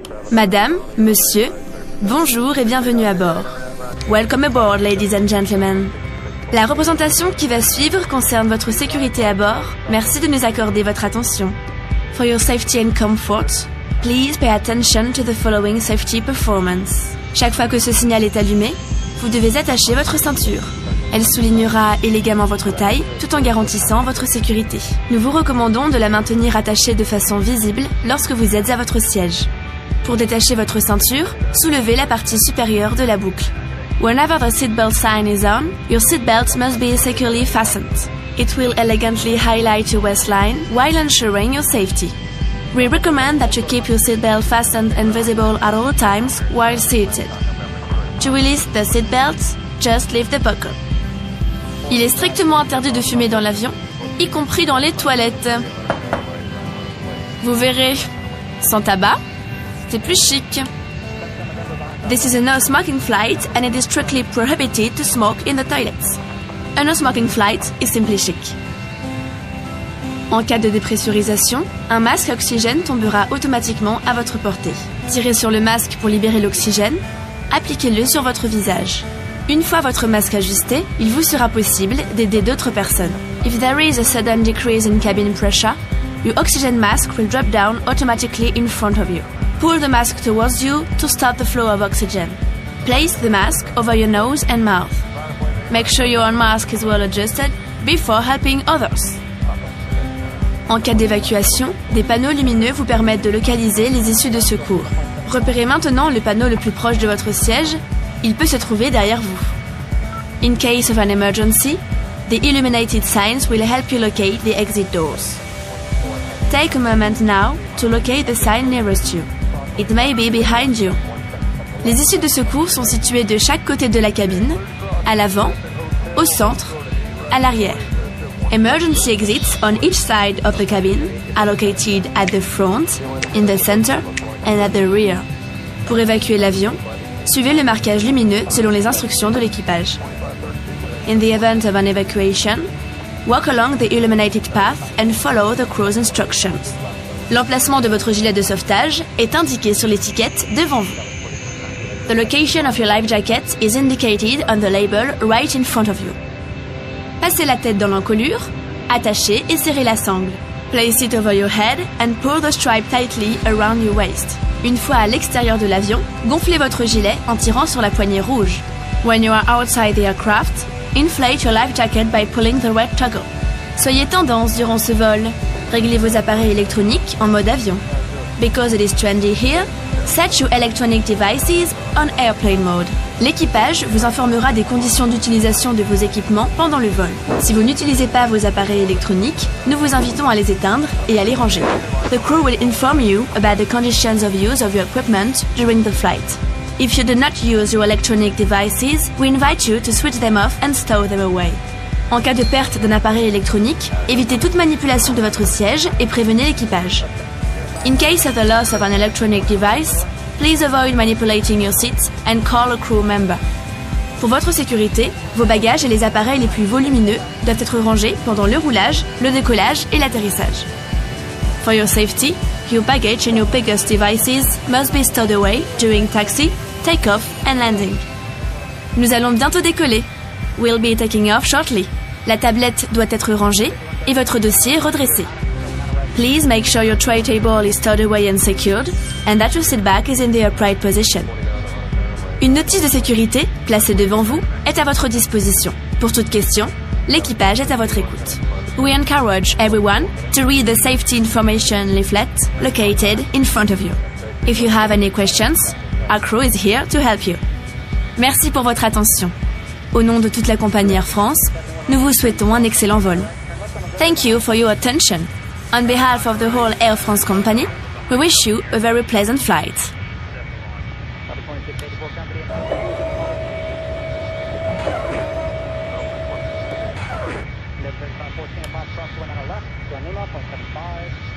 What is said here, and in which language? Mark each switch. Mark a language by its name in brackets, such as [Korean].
[French] Madame, Monsieur, bonjour et bienvenue à bord. [English] Welcome aboard, ladies and gentlemen. [French] La représentation qui va suivre concerne votre sécurité à bord. Merci de nous accorder votre attention. [English] For your safety and comfort, please pay attention to the following safety performance. [French] Chaque fois que ce signal est allumé, vous devez attacher votre ceinture. Elle soulignera élégamment votre taille, tout en garantissant votre sécurité. Nous vous recommandons de la maintenir attachée de façon visible lorsque vous êtes à votre siège. Pour détacher votre ceinture, soulevez la partie supérieure de la boucle. [English] Whenever the seatbelt sign is on, your seatbelt must be securely fastened. It will elegantly highlight your waistline while ensuring your safety. We recommend that you keep your seatbelt fastened and visible at all times while seated. To release the seatbelt, just leave the buckle. [French] Il est strictement interdit de fumer dans l'avion, y compris dans les toilettes. Vous verrez, sans tabac, c'est plus chic. [English] This is a no-smoking flight and it is strictly prohibited to smoke in the toilets. A no-smoking flight is simply chic. [French] En cas de dépressurisation, un masque à oxygène tombera automatiquement à votre portée. Tirez sur le masque pour libérer l'oxygène, appliquez-le sur votre visage. Une fois votre masque ajusté, il vous sera possible d'aider d'autres personnes. [English] If there is a sudden decrease in cabin pressure, your oxygen mask will drop down automatically in front of you. Pull the mask towards you to stop the flow of oxygen. Place the mask over your nose and mouth. Make sure your own mask is well adjusted before helping others. [French] En cas d'évacuation, des panneaux lumineux vous permettent de localiser les issues de secours. Repérez maintenant le panneau le plus proche de votre siège. Il peut se trouver derrière vous. [English] In case of an emergency, the illuminated signs will help you locate the exit doors. Take a moment now to locate the sign nearest you. It may be behind you. [French] Les issues de secours sont situées de chaque côté de la cabine, à l'avant, au centre, à l'arrière. [English] Emergency exits on each side of the cabin are located at the front, in the center, and at the rear. [French] Pour évacuer l'avion, suivez le marquage lumineux selon les instructions de l'équipage. [English] In the event of an evacuation, walk along the illuminated path and follow the crew's instructions. [French] L'emplacement de votre gilet de sauvetage est indiqué sur l'étiquette devant vous. [English] The location of your life jacket is indicated on the label right in front of you. [French] Passez la tête dans l'encolure, attachez et serrez la sangle. [English] Place it over your head and pull the stripe tightly around your waist. [French] Une fois à l'extérieur de l'avion, gonflez votre gilet en tirant sur la poignée rouge. [English] When you are outside the aircraft, inflate your life jacket by pulling the red toggle. [French] Soyez tendance durant ce vol. Réglez vos appareils électroniques en mode avion. [English] Because it is trendy here, set your electronic devices on airplane mode. [French] L'équipage vous informera des conditions d'utilisation de vos équipements pendant le vol. Si vous n'utilisez pas vos appareils électroniques, nous vous invitons à les éteindre et à les ranger. [English] The crew will inform you about the conditions of use of your equipment during the flight. If you do not use your electronic devices, we invite you to switch them off and stow them away. [French] En cas de perte d'un appareil électronique, évitez toute manipulation de votre siège et prévenez l'équipage. [English] In case of the loss of an electronic device, please avoid manipulating your seat and call a crew member. [French] Pour votre sécurité, vos bagages et les appareils les plus volumineux doivent être rangés pendant le roulage, le décollage et l'atterrissage. [English] For your safety, your baggage and your biggest devices must be stowed away during taxi, take-off and landing. [French] Nous allons bientôt décoller. [English] We'll be taking off shortly. [French] La tablette doit être rangée et votre dossier redressé. [English] Please make sure your tray table is stowed away and secured, and that your seat back is in the upright position. [French] Une notice de sécurité, placée devant vous, est à votre disposition. Pour toute question, l'équipage est à votre écoute. [English] We encourage everyone to read the safety information leaflet located in front of you. If you have any questions, our crew is here to help you. [French] Merci pour votre attention. Au nom de toute la compagnie Air France, nous vous souhaitons un excellent vol. [English] Thank you for your attention. On behalf of the whole Air France company, we wish you a very pleasant flight. Papa 2684 company. Number 3514 Papa cross one on the left, John Lima, 0.75.